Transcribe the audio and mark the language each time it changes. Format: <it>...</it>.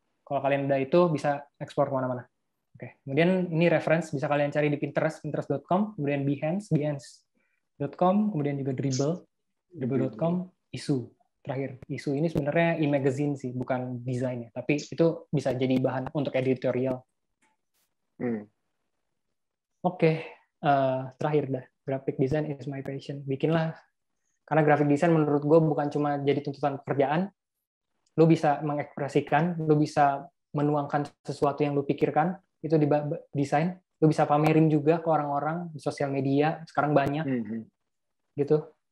<id>Kalau kalian udah itu bisa ekspor kemana-mana. Oke. Kemudian ini reference bisa kalian cari di Pinterest, pinterest.com, kemudian behance.com, kemudian juga dribble.com, isu. Terakhir, isu ini sebenarnya e-magazine sih, bukan desain ya, tapi itu bisa jadi bahan untuk editorial. Oke. Terakhir dah,</id> <en>graphic design is my passion.</en> <id>Bikinlah, karena graphic design menurut gue bukan cuma jadi tuntutan pekerjaan, lu bisa mengekspresikan, lu bisa menuangkan sesuatu yang lu pikirkan, itu di desain, lu bisa pamerin juga ke orang-orang di sosial media, sekarang banyak, gitu.</id>